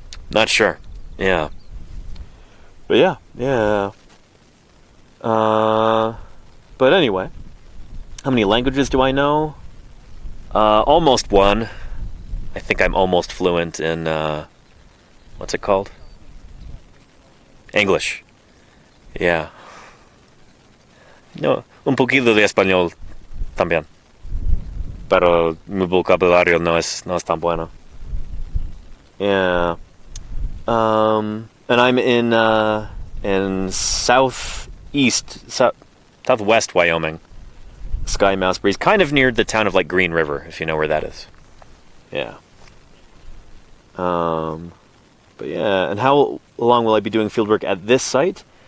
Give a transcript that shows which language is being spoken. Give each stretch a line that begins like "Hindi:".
English: Not sure. Yeah. But yeah. But anyway. How many languages do I know? Almost one. I think I'm almost fluent in, what's it called? English. Yeah.
Spanish: No, un poquito de español también. Pero mi vocabulario no es tan bueno.
English: Yeah. And I'm in southwest Wyoming. Sky Mouse Breeze, kind of near the town of like Green River, if you know where that is. Yeah. But yeah, and how long will I be doing fieldwork at this site?